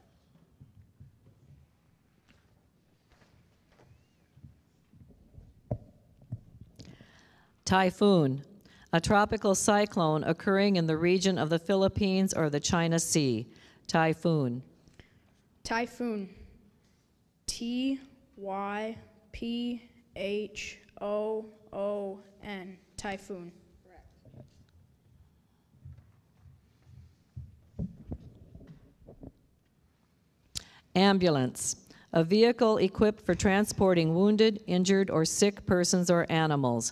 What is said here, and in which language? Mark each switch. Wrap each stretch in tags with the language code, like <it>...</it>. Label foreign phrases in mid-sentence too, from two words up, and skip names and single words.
<en>Typhoon, a tropical cyclone occurring in the region of the Philippines or the China Sea. Typhoon. Typhoon. T-Y-P-H-O-O-N. Typhoon. Ambulance, A vehicle equipped for transporting wounded, injured, or sick persons or animals.</en>